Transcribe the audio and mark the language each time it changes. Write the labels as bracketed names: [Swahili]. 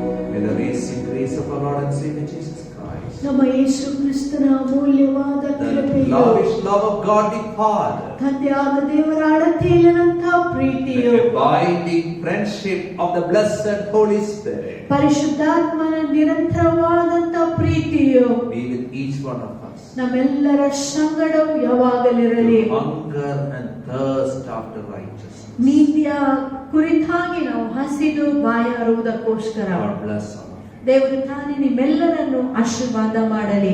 [English] May the amazing grace of our Lord and Savior Jesus Christ, [Kannada] ನಮ್ಮ ಯೇಸು ಕ್ರಿಸ್ತನ ಅಮೂಲ್ಯವಾದ [English] the [Kannada] ಕೃಪೆಯು [English] lavish love of God the Father, [Kannada] ತಂದೆಯಾದ ದೇವರ ಅಳತೆಯಿಲ್ಲದಂತಹ ಪ್ರೀತಿಯು [English] the abiding friendship of the blessed Holy Spirit [Kannada] ಪರಿಶುದ್ಧಾತ್ಮನ ನಿರಂತರವಾದಂತ ಪ್ರೀತಿಯು [English] be with each one of us. [Kannada] ನಮ್ಮೆಲ್ಲರ ಸಂಗಡವು ಯಾವಾಗಲಿರಲಿ. [English] Hunger and thirst after righteousness. [Kannada] ನೀತಿಯ ಕುರಿತಾಗಿ ನಾವು ಹಸಿದು ಬಾಯಾರುವುದಕ್ಕೋಸ್ಕರ [English] God bless all of you. [Kannada] ದೇವರು ತಾನೇ ನಿಮ್ಮೆಲ್ಲರನ್ನು ಆಶೀರ್ವಾದ ಮಾಡಲಿ.